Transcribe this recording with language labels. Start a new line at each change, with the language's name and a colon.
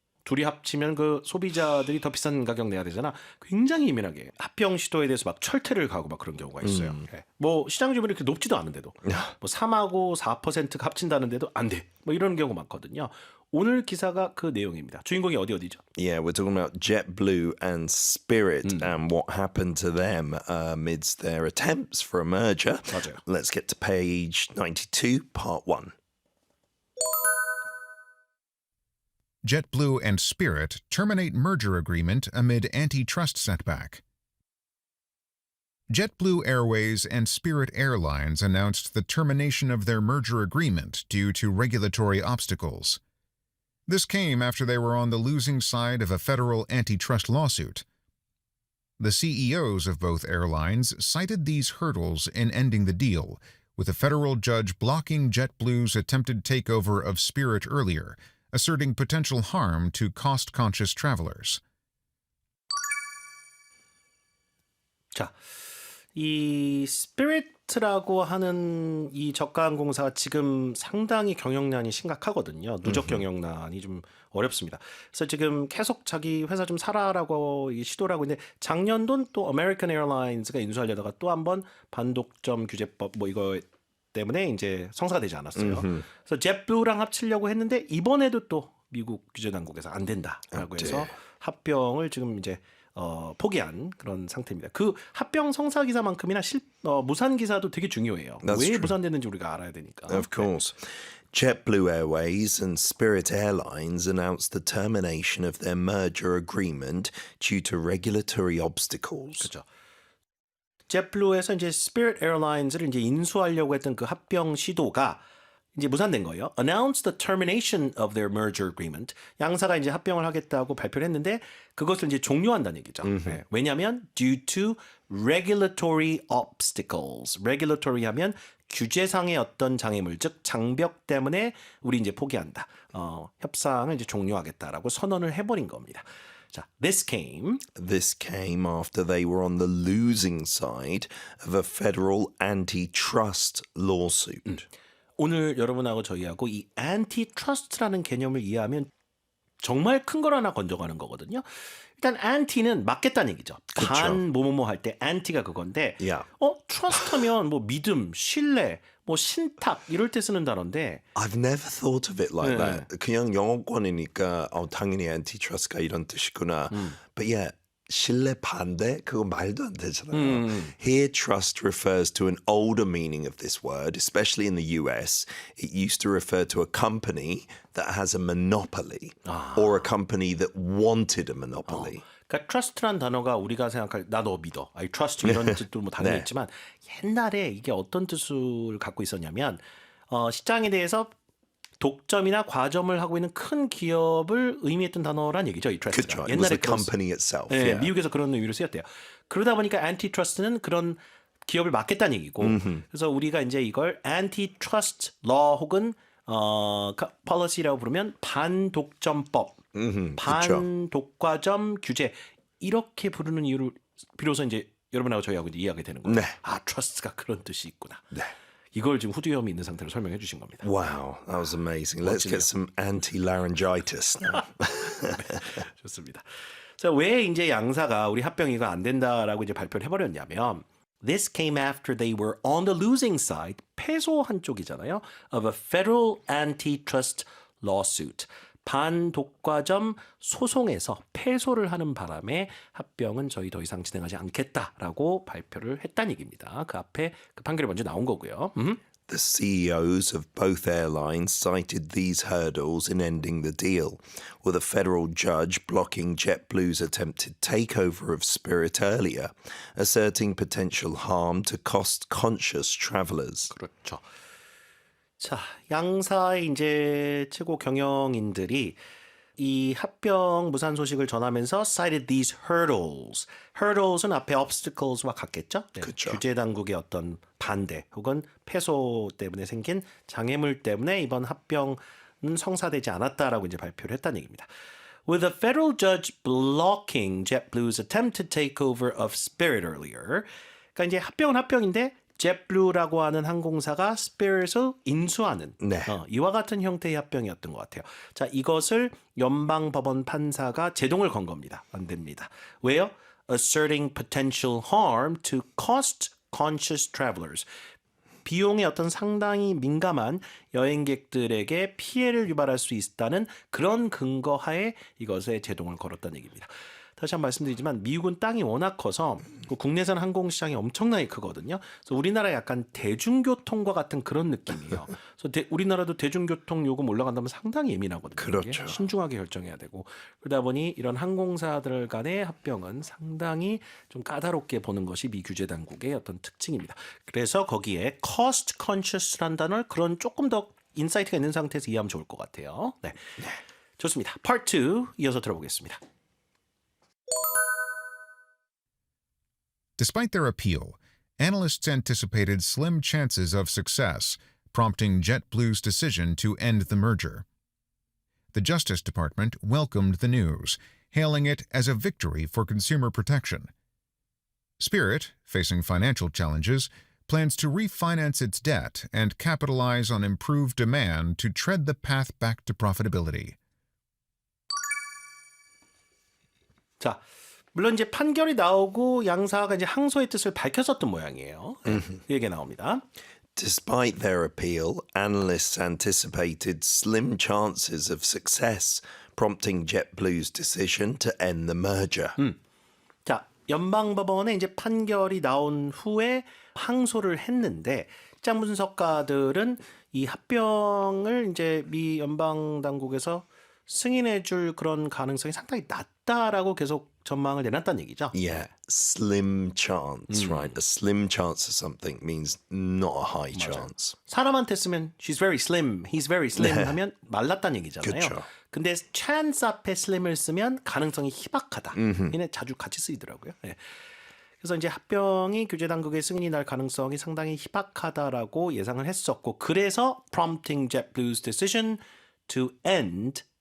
Korean: 둘이 합치면 그 소비자들이 더 비싼 가격 내야 되잖아. 굉장히 예민하게 합병 시도에 대해서 막 철퇴를 가고 막 그런 경우가 있어요. 네. 뭐 시장 주변이 그렇게 높지도 않은데도 뭐 3하고 4%가 합친다는데도 안 돼. 뭐 이런 경우 많거든요. 오늘 기사가 그 내용입니다. 주인공이 어디죠?
English: Yeah, we're talking about JetBlue and Spirit and what happened to them amidst their attempts for a merger.
Korean: 맞아요.
English: Let's get to page 92, part 1. JetBlue and Spirit terminate merger agreement amid antitrust setback. JetBlue Airways and Spirit Airlines announced the termination of their merger agreement due to regulatory obstacles. This came after they were on the losing side of a federal antitrust lawsuit. The CEOs of both airlines cited these hurdles in ending the deal, with a federal judge blocking JetBlue's attempted takeover of Spirit earlier, asserting potential harm to cost-conscious travelers.
Korean: 자, 이 스피릿라고 하는 이 저가 항공사가 지금 상당히 경영난이 심각하거든요. 누적 경영난이 좀 어렵습니다. 그래서 지금 계속 자기 회사 좀 사라라고 시도를 하고 있는데 작년도는 또 아메리칸 에어라인스가 인수하려다가 또 한 번 반독점 규제법 뭐 이거 때문에 이제 성사가 되지 않았어요. 그래서 jetblue랑 합치려고 했는데 이번에도 또 미국 규제 당국에서 안 된다라고 해서 합병을 지금 이제 포기한 그런 상태입니다. 그 합병 성사 기사만큼이나 무산 기사도 되게 중요해요. 왜
English: true.
Korean: 무산됐는지 우리가 알아야 되니까.
English: Of course. JetBlue Airways and Spirit Airlines announced the termination of their merger agreement due to regulatory obstacles.
Korean: 그렇죠. jetblue에서 이제 Spirit Airlines를 이제 인수하려고 했던 그 합병 시도가 이제 무산된 거예요.
English: Announced the termination of their merger agreement.
Korean: 양사가 이제 합병을 하겠다고 발표를 했는데 그것을 이제 종료한다는 얘기죠. 네. 왜냐하면
English: due to regulatory obstacles.
Korean: regulatory 하면 규제상의 어떤 장애물, 즉 장벽 때문에 우리 이제 포기한다. 협상을 이제 종료하겠다라고 선언을 해버린 겁니다. 자,
English: this came. This came after they were on the losing side of a federal antitrust lawsuit.
Korean: 오늘 여러분하고 저희하고 이 antitrust라는 개념을 이해하면 정말 큰 걸 하나 건져가는 거거든요. 일단 anti는 맞겠다는 얘기죠. 반 뭐뭐뭐 할 때 anti가 그건데
English: Yeah.
Korean: trust 하면 뭐 믿음, 신뢰, 뭐 신탁 이럴 때 쓰는 단어인데
English: I've never thought of it like
Korean: 네.
English: that.
Korean: 그냥 영어권이니까 당연히 antitrust가 이런 뜻이구나.
English: But yeah,
Korean: 신뢰 반대? 그거 말도 안 되잖아요.
English: Here, trust refers to an older meaning of this word, especially in the US. It used to refer to a company that has a monopoly or a company that wanted a monopoly.
Korean: 그러니까 trust란 단어가 우리가 생각할 나 너 믿어,
English: I trust you
Korean: 이런 뜻도 뭐 당연히 네. 있지만 옛날에 이게 어떤 뜻을 갖고 있었냐면 시장에 대해서 독점이나 과점을 하고 있는 큰 기업을 의미했던 단어란 얘기죠. 이 trust가. 그렇죠.
English: It was a
Korean: 그런
English: company itself.
Korean: 네,
English: yeah.
Korean: 미국에서 그런 의미로 쓰였대요. 그러다 보니까 antitrust는 그런 기업을 막겠다는 얘기고, 그래서 우리가 이제 이걸 antitrust law 혹은 policy라고 부르면 반독점법, 반독과점 규제 이렇게 부르는 이유를 비로소 이제 여러분하고 저희하고 이제 이해하게 되는 거예요. 네. 아, trust가 그런 뜻이 있구나. 네. 이걸 지금 후두염이 있는 상태로 설명해 주신 겁니다.
English: Wow, that was amazing. Let's get some anti-laryngitis now.
Korean: 좋습니다. 자, 왜 이제 양사가 우리 합병이가 안 된다라고 이제 발표를 해버렸냐면
English: This came after they were on the losing side,
Korean: 패소한 쪽이잖아요.
English: Of a federal antitrust lawsuit.
Korean: 반독과점 소송에서 패소를 하는 바람에 합병은 저희 더 이상 진행하지 않겠다라고 발표를 했다는 얘기입니다. 그 앞에 그 판결이 먼저 나온 거고요.
English: The CEOs of both airlines cited these hurdles in ending the deal, with a federal judge blocking JetBlue's attempted takeover of Spirit earlier, asserting potential harm to cost-conscious travelers.
Korean: 그렇죠. 자, 양사의 이제 최고 경영인들이 이 합병 무산 소식을 전하면서
English: cited these hurdles.
Korean: hurdles은 앞에 obstacles와 같겠죠? 네, 그쵸. 규제 당국의 어떤 반대 혹은 패소 때문에 생긴 장애물 때문에 이번 합병은 성사되지 않았다라고 이제 발표를 했다는 얘기입니다.
English: With a federal judge blocking JetBlue's attempted takeover of Spirit earlier.
Korean: 그러니까 이제 합병은 합병인데 JetBlue라고 하는 항공사가 스피릿을 인수하는 네. 이와 같은 형태의 합병이었던 것 같아요. 자, 이것을 연방법원 판사가 제동을 건 겁니다. 안 됩니다. 왜요?
English: Asserting potential harm to cost-conscious travelers.
Korean: 비용에 어떤 상당히 민감한 여행객들에게 피해를 유발할 수 있다는 그런 근거하에 이것에 제동을 걸었다는 얘기입니다. 다시 한번 말씀드리지만 미국은 땅이 워낙 커서 국내선 항공시장이 엄청나게 크거든요. 그래서 우리나라 약간 대중교통과 같은 그런 느낌이에요. 그래서 우리나라도 대중교통 요금 올라간다면 상당히 예민하거든요. 그렇죠. 이게 신중하게 결정해야 되고 그러다 보니 이런 항공사들 간의 합병은 상당히 좀 까다롭게 보는 것이 미 규제 당국의 어떤 특징입니다. 그래서 거기에 cost conscious라는 단어를 그런 조금 더 인사이트가 있는 상태에서 이해하면 좋을 것 같아요. 네. 좋습니다. Part 2 이어서 들어보겠습니다.
English: Despite their appeal, analysts anticipated slim chances of success, prompting JetBlue's decision to end the merger. The Justice Department welcomed the news, hailing it as a victory for consumer protection. Spirit, facing financial challenges, plans to refinance its debt and capitalize on improved demand to tread the path back to profitability.
Korean: 자, 물론 이제 판결이 나오고 양사가 이제 항소의 뜻을 밝혔었던 모양이에요. 이 얘기가 나옵니다.
English: Despite their appeal, analysts anticipated slim chances of success, prompting JetBlue's decision to end the merger.
Korean: 자, 연방법원에 이제 판결이 나온 후에 항소를 했는데 시장 분석가들은 이 합병을 이제 미 연방 당국에서 승인해 줄 그런 가능성이 상당히 낮다라고 계속 전망을 내놨다는 얘기죠.
English: Yeah, slim chance, right? A slim chance of something means not a high chance.
Korean: 사람한테 쓰면
English: she's very slim, he's very slim
Korean: 하면 말랐다는 얘기잖아요. 그쵸. 근데 chance 앞에 slim을 쓰면 가능성이 희박하다. 얘네 자주 같이 쓰이더라고요. 네. 그래서 이제 합병이 규제 당국의 승인이 날 가능성이 상당히 희박하다라고 예상을 했었고 그래서
English: prompting JetBlue's decision to end